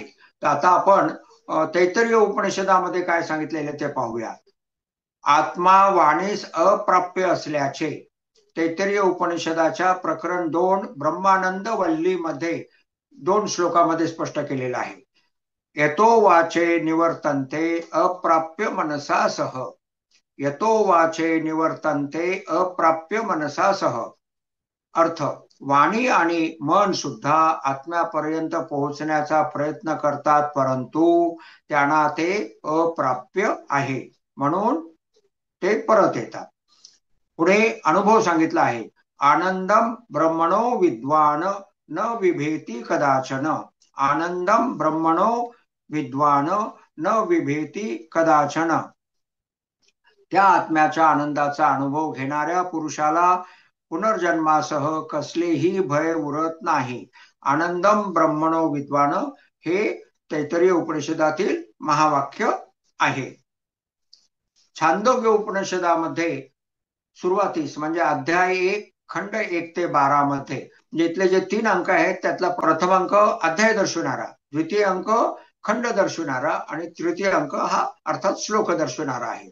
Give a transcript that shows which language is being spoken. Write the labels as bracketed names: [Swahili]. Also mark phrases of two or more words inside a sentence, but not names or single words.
[Marathi] तर आता आपण तैत्तिरीय उपनिषदामध्ये काय सांगितलेले ते पाहूया. आत्मा वाणीस अप्राप्य असल्याचे तैत्तिरीय उपनिषदाच्या प्रकरण 2 ब्रह्मानंद वल्ली मध्ये 2 श्लोकामध्ये स्पष्ट केलेलं आहे. [Sanskrit] यतो वाचे निवर्तन्ते अप्राप्य मनसा सह, यतो वाचे निवर्तन्ते अप्राप्य मनसा सह. [Marathi] अर्थ, वाणी आणि मन सुद्धा आत्म्यापर्यंत पोहोचण्याचा प्रयत्न करतात, परंतु त्यांना ते अप्राप्य आहे म्हणून ते परत येतात. पुढे अनुभव सांगितला आहे. [Sanskrit] आनंदम ब्रह्मणो विद्वान न विभेती कदाचन, आनंदम ब्रह्मणो विद्वान न विभेती कदाचन. [Marathi] त्या आत्म्याच्या आनंदाचा अनुभव घेणाऱ्या पुरुषाला पुनर्जन्मासह कसलेही भय उरत नाही. [Sanskrit] आनंदम ब्रह्मणो विद्वान [Marathi] हे तैत्तिरीय उपनिषदातील महावाक्य आहे. छांदोग्य उपनिषदामध्ये सुरुवातीस म्हणजे अध्याय 1 खंड 1 ते 12 मध्ये इथले जे 3 अंक आहेत त्यातला प्रथम अंक अध्याय दर्शविणारा, द्वितीय अंक खंड दर्शविणारा आणि तृतीय अंक हा अर्थात श्लोक दर्शविणारा आहे.